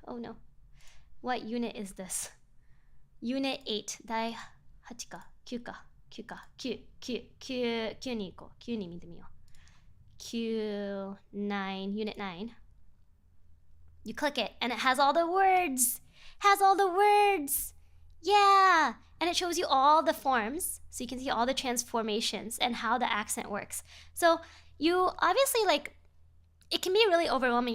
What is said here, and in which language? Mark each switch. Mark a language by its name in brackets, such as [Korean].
[English] Oh no. What unit is this? Unit 8. [Japanese] 第8か9か9か9に行こう。9に見てみよう。 [English] 9, 9, Unit 9. You click it and it has all the words. Has all the words. Yeah. And it shows you all the forms. So you can see all the transformations and how the accent works. So you obviously like, it can be really overwhelming.